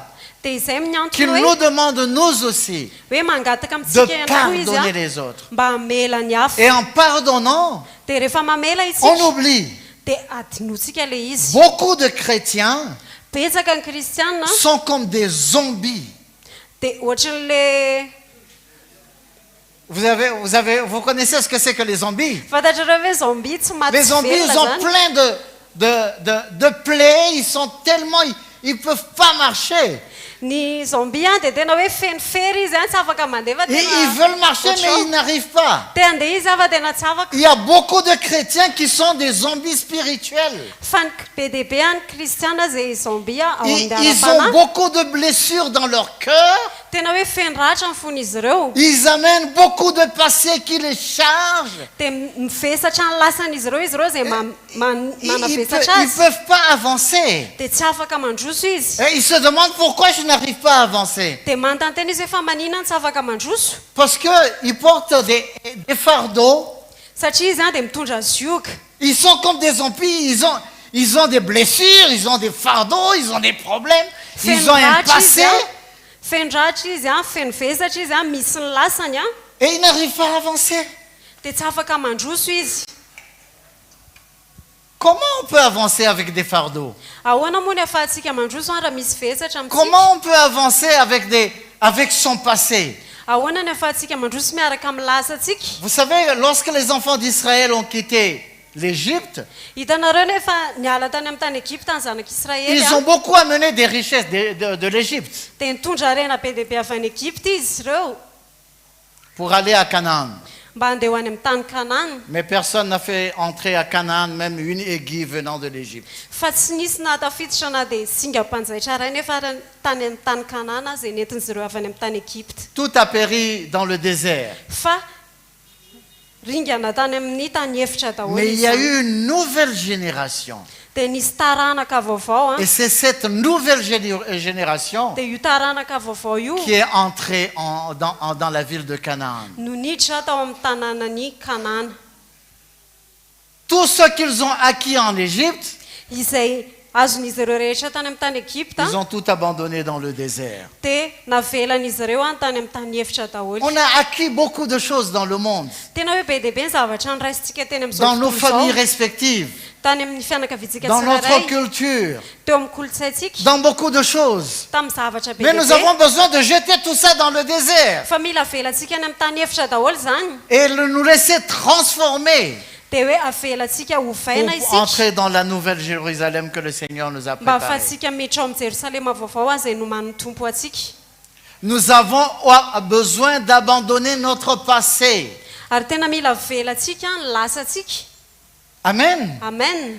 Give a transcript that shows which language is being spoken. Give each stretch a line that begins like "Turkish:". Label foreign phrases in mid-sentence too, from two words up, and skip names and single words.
Malagasy: Dia izay
French: qu'il
Malagasy: miantona
French: nous
Malagasy: hoe
French: demande, nous aussi,
Malagasy: hoe mangataka
French: de
Malagasy: amintsika ihany koa izy
French: pardonner
Malagasy: a,
French: les autres.
Malagasy: mba hamela ny hafa.
French: Et en pardonnant,
Malagasy: Dia rehefa mamela
French: on
Malagasy: isika
French: oublie.
Malagasy: dia adinotsika le izy.
French: Beaucoup de chrétiens
Malagasy: Betsaka ny kristianina
French: sont comme des zombies.
Malagasy: dia ohatran'le
French: Vous connaissez ce que c'est que les zombies?
Malagasy: fantatrareo hoe zombie tsy maty
French: Les
Malagasy: tsy
French: zombies,
Malagasy: velona
French: ils ont
Malagasy: zany.
French: plein de plaies, ils sont tellement, ils ne peuvent pas marcher.
Malagasy: Ny zombie dia tena hoe fenifery izy tsy afaka mandeha fa
French: Ils veulent marcher, mais ils n'arrivent pas.
Malagasy: te andeha izy fa tena tsy afaka.
French: Il y a beaucoup de chrétiens qui sont des zombies spirituels.
Malagasy: Fa ny be dia be any kristiana zay zombie ao
French: Ils
Malagasy: amin'ny
French: ont
Malagasy: ara-pana.
French: beaucoup de blessures dans leur cœur.
Malagasy: Tena hoe feniratra ny fony ireo.
French: Ils amènent beaucoup de passés qui les chargent.
Malagasy: Dia mivesatra ny lasan'izy ireo zay
French: Ils
Malagasy: manavesatra
French: ne
Malagasy: azy.
French: peuvent pas avancer.
Malagasy: Dia tsy afaka mandroso izy.
French: Et ils se demandent pourquoi je n'arrive pas à avancer.
Malagasy: Dia manontany izy hoe fa maninona tsy afaka mandroso.
French: Parce qu'ils portent des fardeaux.
Malagasy: Satria izy dia mitondra zioka.
French: Ils sont comme des zombies. Ils ont des blessures, ils ont des fardeaux, ils ont des problèmes. Ils ont un passé.
Malagasy: Feniratra izy fenivesatra izy misy ny lasany
French: Et ils n'arrivent pas à avancer.
Malagasy: dia tsy afaka mandroso izy.
French: Comment on peut avancer avec des fardeaux?
Malagasy: Ahoana moa ny ahafahantsika mandroso raha misy vesatra amintsika?
French: Comment on peut avancer avec son passé?
Malagasy: Ahoana ny ahafahantsika mandroso miaraka amin'ny lasantsika?
French: Vous savez, lorsque les enfants d'Israël ont quitté l'Égypte,
Malagasy: Hitanareo nefa niala tany amin'ny tany Egypte ny zanak'Israely
French: ils ont beaucoup amené des richesses de l'Égypte
Malagasy: dia nitondra harena be dia be avy any Egypte izy ireo
French: pour aller à Canaan.
Malagasy: mba handeha ho any amin'ny tany Kanana.
French: Mais personne n'a fait entrer à Canaan même une aiguille venant de l'Égypte.
Malagasy: Fa tsy nisy natafiditra na dia singam-panjaitra ray nefa tany amin'ny tany Kanana izay nentin'izy ireo avy any amin'ny tany Egypte.
French: Tout a péri dans le désert.
Malagasy: Fa ringana tany amin'ny tany efitra daholo
French: Mais il y a
Malagasy: izy.
French: eu une nouvelle génération.
Malagasy: Dia nisy taranaka vaovao
French: Et c'est cette nouvelle génération
Malagasy: dia io taranaka vaovao io
French: qui est entrée dans la ville de Canaan.
Malagasy: no niditra tao amin'ny tanànany Kanana.
French: Tout ce qu'ils ont acquis en Égypte,
Malagasy: Izay azon'izy ireo rehetra tany amin'ny tany Egypte
French: ils ont tout abandonné dans le désert.
Malagasy: dia navelan'izy ireo tany amin'ny tany efitra daholo.
French: On a acquis beaucoup de choses dans le monde,
Malagasy: Tena hoe be dia be ny zavatra nyraisintsika teny
French: dans
Malagasy: amin'izao
French: nos
Malagasy: fotoana
French: familles
Malagasy: izao.
French: respectives,
Malagasy: Tany amin'ny fianakaviantsika
French: dans notre
Malagasy: tsirairay,
French: culture,
Malagasy: teo amin'ny kolontsaintsika,
French: dans beaucoup de choses.
Malagasy: tamin'ny zavatra be
French: Mais
Malagasy: dia
French: nous
Malagasy: be.
French: avons besoin de jeter tout ça dans le désert
Malagasy: Fa mila avelantsika any amin'ny tany efitra daholo zany
French: et nous laisser transformer
Malagasy: dia hoe avelantsika ovaina
French: pour
Malagasy: isika
French: entrer dans la nouvelle Jérusalem que le Seigneur nous a
Malagasy: mba
French: préparée.
Malagasy: ahafahantsika miditra ao amin'ny Jerosalema vaovao izay nomany tompo atsika.
French: Nous avons besoin d'abandonner notre passé.
Malagasy: Ary tena mila avelantsika ny lasantsika. Amen. Amen.